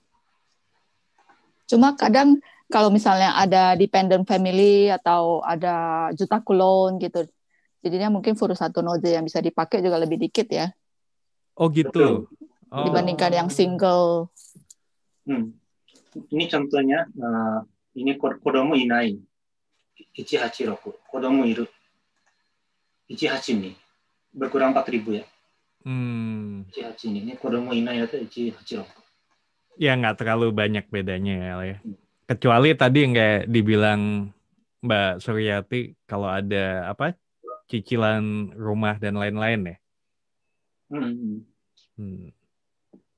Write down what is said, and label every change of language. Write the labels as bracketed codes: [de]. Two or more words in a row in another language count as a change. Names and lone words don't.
[id] Cuma kadang kalau misalnya ada [en] dependent family [id] atau ada juta kulon gitu, jadinya mungkin [ja] ふるさと納税 [id] yang bisa dipakai juga lebih dikit ya. Oh gitu. Dibandingkan yang single. Ini contohnya, ini [ja] 子供いない. [id] Ichihachiroku. [ja] 子供いる. [id] Ichihachi nih. Berkurang 4.000 ya. Ichihachi nih. Ini [ja] 子供いない [id] atau Ichihachiroku. Ya nggak terlalu banyak bedanya ya. Kecuali tadi yang kayak dibilang Mbak Suryati kalau ada cicilan rumah dan lain-lain ya.